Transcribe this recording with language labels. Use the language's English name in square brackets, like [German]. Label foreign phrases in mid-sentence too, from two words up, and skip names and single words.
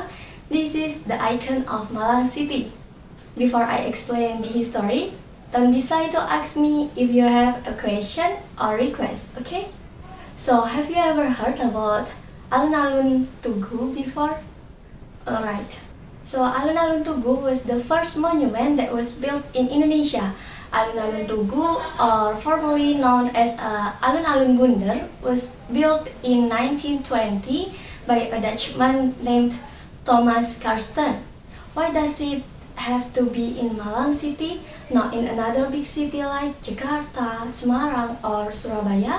[English] This is the icon of Malang City. Before I explain the history, don't be shy to ask me if you have a question or request, okay? So, have you ever heard about Alun-Alun Tugu before? Alright. So, Alun-Alun Tugu was the first monument that was built in Indonesia. Alun-Alun Tugu, or formerly known as Alun-Alun Bunder, was built in 1920 by a Dutchman named Thomas Karsten. Why does it have to be in Malang City, not in another big city like Jakarta, Semarang, or Surabaya?